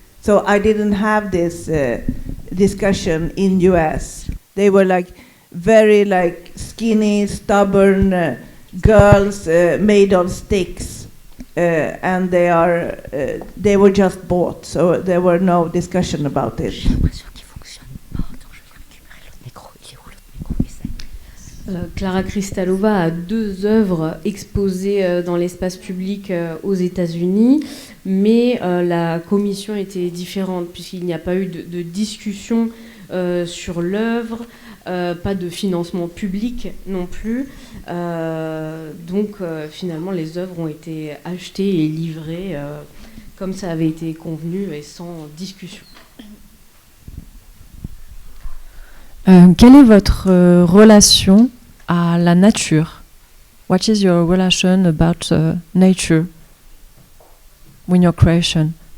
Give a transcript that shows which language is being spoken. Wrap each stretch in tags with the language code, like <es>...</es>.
<en>So I didn't have this discussion in US. They were like very like skinny, stubborn girls made of sticks, and they were just bought, so there were no discussion about it.</en> <fr>Klára Krystalova a deux œuvres exposées dans l'espace public aux États-Unis, mais la commission était différente puisqu'il n'y a pas eu de discussion sur l'œuvre, pas de financement public non plus. Donc finalement les œuvres ont été achetées et livrées comme ça avait été convenu et sans discussion. Quelle est votre relation à la nature?</fr> <en>What is your relation about nature in your creation?</en>